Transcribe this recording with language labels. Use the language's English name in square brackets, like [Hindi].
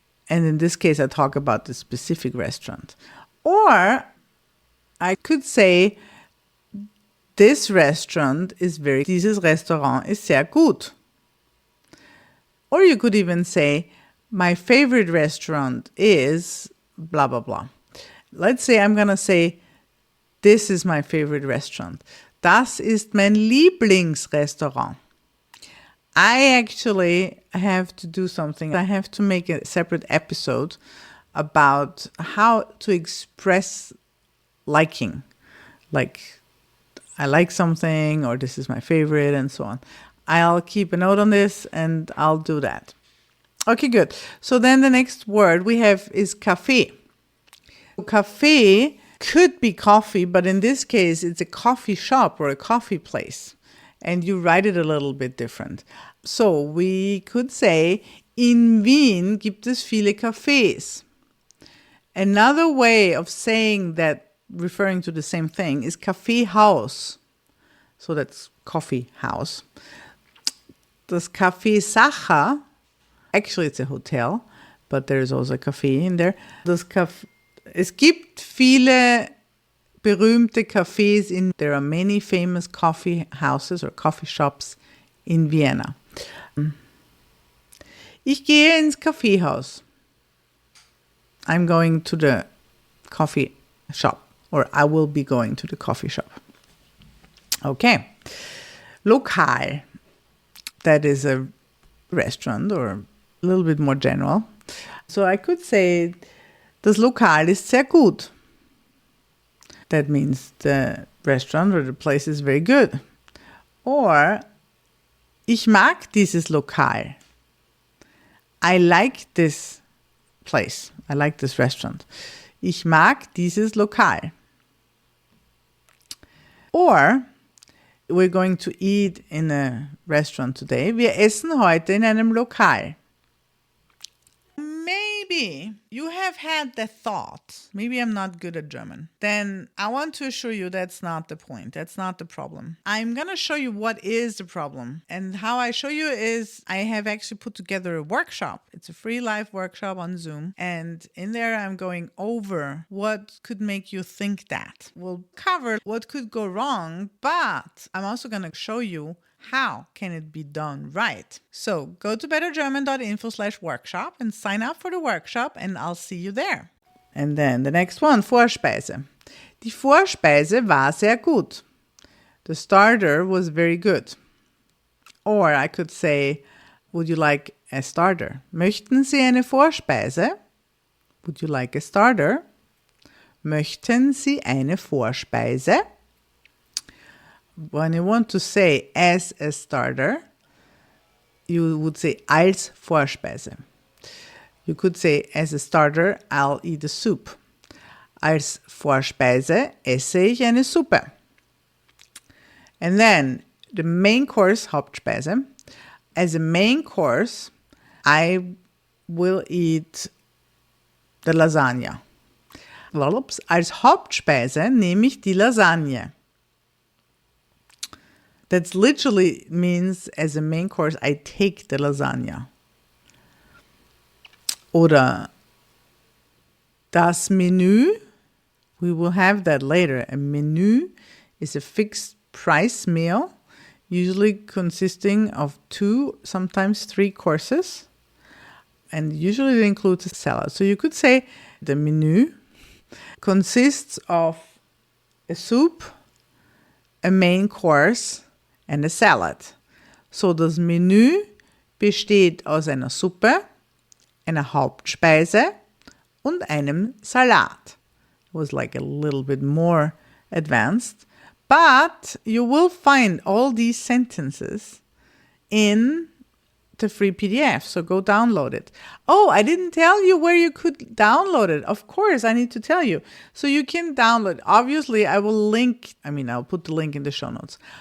[English] And in this case, I talk about the specific restaurant. Or I could say, this restaurant is [German] dieses Restaurant ist sehr gut. [English] Or you could even say, my favorite restaurant is blah, blah, blah. Let's say I'm going to say, this is my favorite restaurant. [German] Das ist mein Lieblingsrestaurant. [English] I actually have to do something. I have to make a separate episode about how to express liking. Like, I like something, or this is my favorite, and so on. I'll keep a note on this, and I'll do that. Okay, good. So then the next word we have is café. Café could be coffee, but in this case, it's a coffee shop or a coffee place. And you write it a little bit different. So we could say, [German] in Wien gibt es viele Cafés. [English] Another way of saying that, referring to the same thing, is Kaffeehaus. So that's coffee house. Das Café Sacher, actually it's a hotel, but there's also a café in there. [German] Es gibt viele berühmte Cafés [English] there are many famous coffee houses or coffee shops in Vienna. [German] Ich gehe ins Kaffeehaus. [English] I'm going to the coffee shop, or I will be going to the coffee shop. Okay. Lokal. That is a restaurant or a little bit more general. So I could say, [German] das Lokal ist sehr gut. [English] That means the restaurant or the place is very good. [German] Or, ich mag dieses Lokal. [English] I like this place. I like this restaurant. [German] Ich mag dieses Lokal. [English] Or, we're going to eat in a restaurant today. [German] Wir essen heute in einem Lokal. [English] Maybe you have had the thought, maybe I'm not good at German. Then I want to assure you that's not the point. That's not the problem. I'm going to show you what is the problem. And how I show you is I have actually put together a workshop. It's a free live workshop on Zoom. And in there, I'm going over what could make you think that. We'll cover what could go wrong, but I'm also going to show you how can it be done right? So go to bettergerman.info/workshop and sign up for the workshop, and I'll see you there. And then the next one, Vorspeise. [German] Die Vorspeise war sehr gut. [English] The starter was very good. Or I could say, would you like a starter? [German] Möchten Sie eine Vorspeise? [English] Would you like a starter? [German] Möchten Sie eine Vorspeise? [English] When you want to say as a starter, you would say als Vorspeise. You could say as a starter, I'll eat a soup. [German] Als Vorspeise esse ich eine Suppe. [English] And then the main course, Hauptspeise. As a main course, I will eat the Lasagna. [German] Als Hauptspeise nehme ich die Lasagne. [English] That literally means as a main course, I take the lasagna. [German] Oder das Menü, [English] we will have that later. A menu is a fixed price meal, usually consisting of 2, sometimes 3 courses. And usually it includes a salad. So you could say the menu consists of a soup, a main course, and a salad. [German] So das Menü besteht aus einer Suppe, einer Hauptspeise und einem Salat. [English] It was like a little bit more advanced. But you will find all these sentences in the free PDF. So go download it. Oh, I didn't tell you where you could download it. Of course, I need to tell you. So you can download. Obviously, I'll put the link in the show notes.